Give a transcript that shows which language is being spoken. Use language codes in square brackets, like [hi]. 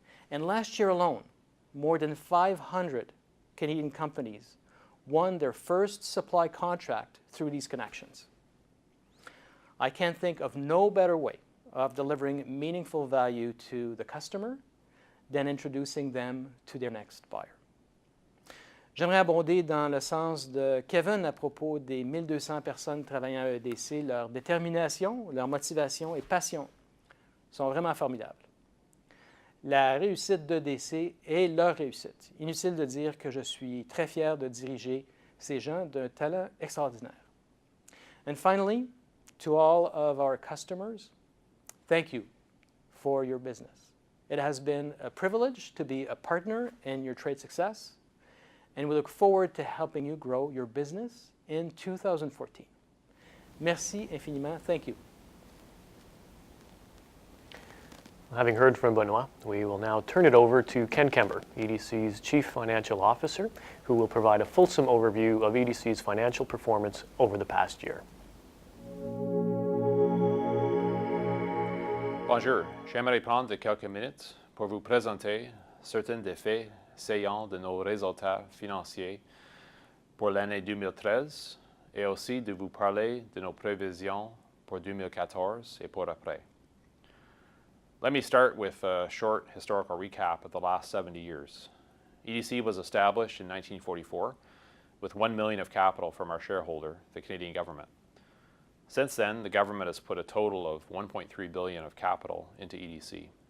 [en] And last year alone, more than 500 Canadian companies won their first supply contract through these connections. I can think of no better way of delivering meaningful value to the customer than introducing them to their next buyer. [fr] J'aimerais abonder dans le sens de Kevin à propos des 1200 personnes travaillant à EDC. Leur détermination, leur motivation et passion sont vraiment formidables. La réussite d'EDC est leur réussite. Inutile de dire que je suis très fier de diriger ces gens d'un talent extraordinaire. [en] And finally, to all of our customers, thank you for your business. It has been a privilege to be a partner in your trade success, and we look forward to helping you grow your business in 2014. [fr] Merci infiniment. [en] Thank you. Having heard from Benoit, we will now turn it over to Ken Kember, EDC's Chief Financial Officer, who will provide a fulsome overview of EDC's financial performance over the past year. [fr] Bonjour, j'aimerais prendre quelques minutes pour vous présenter certains des faits saillants de nos résultats financiers pour l'année 2013 et aussi de vous parler de nos prévisions pour 2014 et pour après. [en] Let me start with a short historical recap of the last 70 years. EDC was established in 1944 with $1 million of capital from our shareholder, the Canadian government. Since then, the government has put a total of $1.3 billion of capital into EDC.